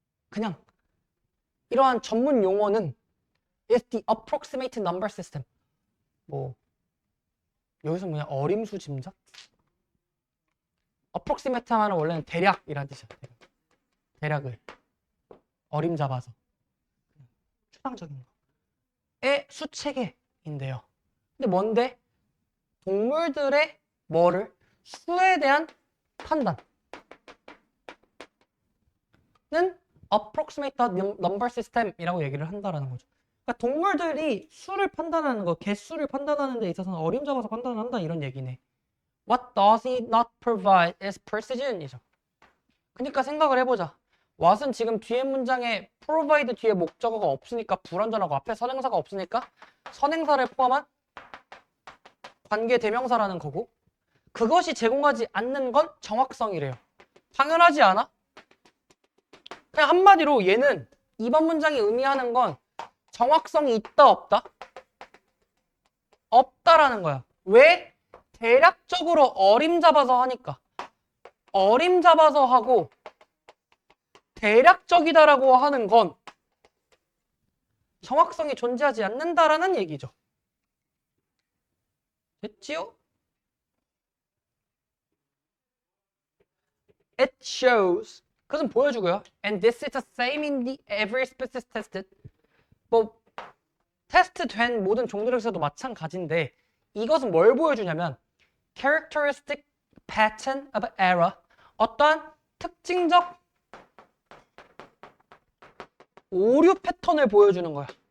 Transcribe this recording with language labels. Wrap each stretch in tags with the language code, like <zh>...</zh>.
<ko>그냥 이러한 전문 용어는</ko> <en>is the approximate number system.</en> <ko>뭐 여기서 뭐냐 어림수 짐작? approximate 하면 원래는 대략이라는 뜻이야. 대략을 어림 잡아서 추상적인 거의 수체계인데요. 근데 뭔데? 동물들의 뭐를? 수에 대한 판단은 approximate number system이라고 얘기를 한다라는 거죠. 그러니까 동물들이 수를 판단하는 거, 개수를 판단하는 데 있어서는 어림 잡아서 판단을 한다 이런 얘기네.</ko> <en>What does it not provide is precision이죠.</en> <ko>그러니까 생각을 해보자. what은 지금 뒤에 문장에 provide 뒤에 목적어가 없으니까 불완전하고 앞에 선행사가 없으니까 선행사를 포함한 관계 대명사라는 거고 그것이 제공하지 않는 건 정확성이래요. 당연하지 않아? 그냥 한마디로 얘는 이번 문장이 의미하는 건 정확성이 있다 없다? 없다라는 거야. 왜? 대략적으로 어림잡아서 하니까. 어림잡아서 하고 대략적이다라고 하는 건 정확성이 존재하지 않는다라는 얘기죠. 됐지요?</ko> <en>It shows.</en> <ko>그것은 보여주고요.</ko> <en>And this is the same in the every species tested.</en> <ko>뭐 테스트 된 모든 종들에서도 마찬가지인데 이것은 뭘 보여주냐면</ko> <en>characteristic pattern of error.</en> <ko>어떠한 특징적 오류 패턴을 보여주는 거야.</ko>